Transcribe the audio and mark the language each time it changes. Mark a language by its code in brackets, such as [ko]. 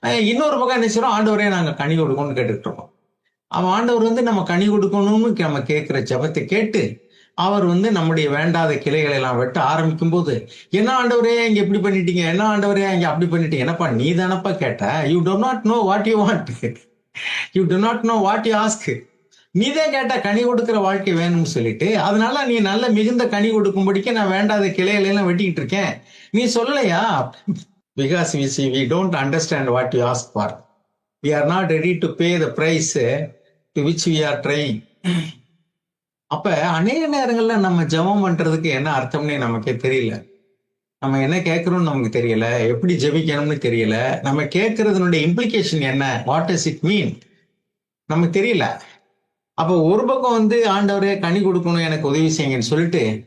[ta] இன்னொரு பக்கம் என்ன செய்யறோம், ஆண்டவரே நாங்க கனி கொடுக்கணும்னு கேட்டுட்டு இருக்கோம். அவன் ஆண்டவர் வந்து நம்ம கனி கொடுக்கணும்னு நம்ம கேட்கிற ஜெபத்தை கேட்டு அவர் வந்து நம்முடைய வேண்டாத கிளைகளை எல்லாம் வெட்ட ஆரம்பிக்கும் போது, என்ன ஆண்டவரே இங்க எப்படி பண்ணிட்டீங்க, என்ன ஆண்டவரே இங்க அப்படி பண்ணிட்டீங்க, என்னப்பா நீ தானப்பா கேட்ட, [en] You do not know what you want, you do not know what you ask. [ta] நீதான் கேட்டா கனி கொடுக்கிற வாழ்க்கை வேணும்னு சொல்லிட்டு, அதனால நீ நல்ல மிகுந்த கனி கொடுக்கும்படிக்கு நான் வேண்டாத கிளைகளை எல்லாம் வெட்டிக்கிட்டு இருக்கேன், நீ சொல்லலையா? [en] Because we don't understand what you ask for. We are not ready to pay the price to which we are trying. [ta] அப்ப அநேக நேரங்கள்ல நம்ம ஜெபம் பண்றதுக்கு என்ன அர்த்தம்னே நமக்கே தெரியல. நம்ம என்ன கேட்கிறோம்னு நமக்கு தெரியல, எப்படி ஜெபிக்கணும்னு தெரியல, நம்ம கேட்கறதுனுடைய இம்ப்ளிகேஷன் என்ன, [en] what does it mean [ta] நமக்கு தெரியல. அப்ப ஒரு பக்கம் வந்து ஆண்டவரே கனி கொடுக்கணும் எனக்கு உதவி செய்யுங்கன்னு சொல்லிட்டு,